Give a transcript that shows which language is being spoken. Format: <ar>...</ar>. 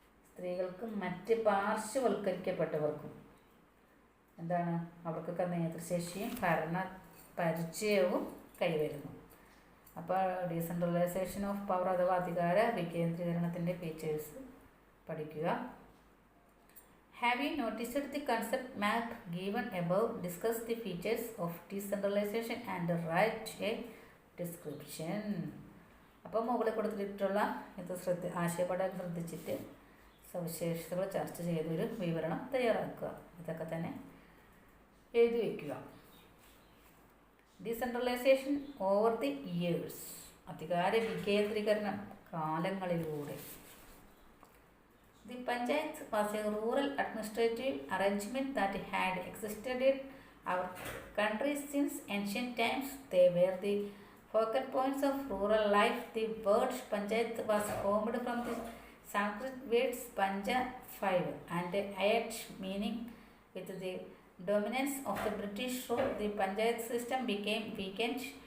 <ml>സ്ത്രീകൾക്കും മറ്റ് പാർശ്വവൽക്കരിക്കപ്പെട്ടവർക്കും എന്താണ്? അവർക്കൊക്കെ നേതൃശേഷിയും ഭരണ പരിചയവും കൈവരുന്നു. അപ്പോൾ</ml> <en>decentralisation of power</en> <ml>അഥവാ അധികാര വികേന്ദ്രീകരണത്തിൻ്റെ ഫീച്ചേഴ്സ് പഠിക്കുക.</ml> <en>Have you noticed the concept map given above? Discuss the features of decentralization and write a description.</en> <ml>അപ്പോൾ മുകളിൽ കൊടുത്തിട്ടുള്ള ഇത് ആശയപ്പെടാൻ ശ്രദ്ധിച്ചിട്ട് സവിശേഷതകൾ ചർച്ച ചെയ്തൊരു വിവരണം തയ്യാറാക്കുക. ഇതൊക്കെ തന്നെ എഴുതി വയ്ക്കുക.</ml> <en>decentralisation over the years,</en> <ml>അധികാര വികേന്ദ്രീകരണം കാലങ്ങളിലൂടെ.</ml> <en>The Panchayat was a rural administrative arrangement that had existed in our country since ancient times. They were the focal points of rural life. The word Panchayat was formed from the Sanskrit words Panja, 5, and Ayat, meaning with the dominance of the British rule, the Panchayat system became weakened.</en>